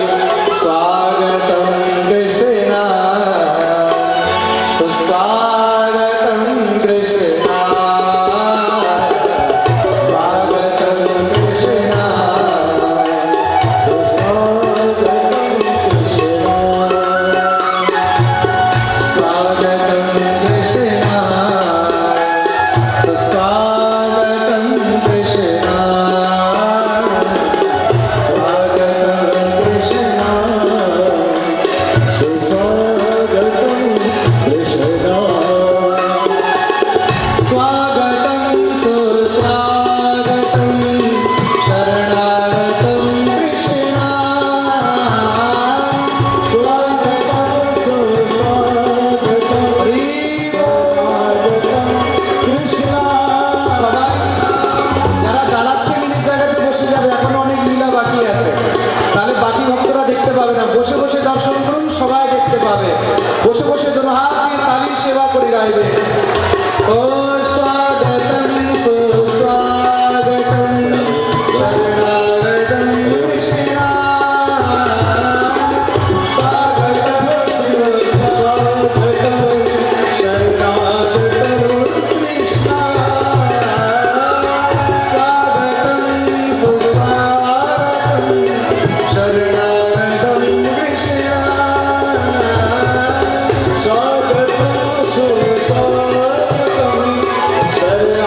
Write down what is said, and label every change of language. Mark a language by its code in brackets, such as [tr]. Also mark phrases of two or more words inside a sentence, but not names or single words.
[sa] স্বাগতম কৃষ্ণ, সুস্বাগতম কৃষ্ণ, স্বাগতম কৃষ্ণ, সুস্বাগতম কৃষ্ণ, স্বাগতম কৃষ্ণ, सुस्वागतं कृष्ण, स्वागतं कृष्ण, सुस्वागतं कृष्ण, स्वागतं सुस्वागतं शरणागतं कृष्ण, स्वागतं सुस्वागतं स्वागतं कृष्ण। [bn] সবাই যারা দাঁড়াচ্ছেন নিজের জায়গাতে বসে যাবে, এখনো অনেক লীলা বাকি আছে, তাহলে বাকি ভক্তরা দেখতে পাবে না। বসে বসে দর্শন করুন, সবাই দেখতে পাবে। বসে বসে যেন হাত দিয়ে তালির সেবা করে গাইবে। [sa] ও স্বাগতম সুস্বাগতম শরণাগতম কৃষ্ণ, স্বাগতম সুস্বাগতম শরণাগতম কৃষ্ণ, स्वागतं सुस्वागतं शरणागतं कृष्ण, स्वागतं सुस्वागतं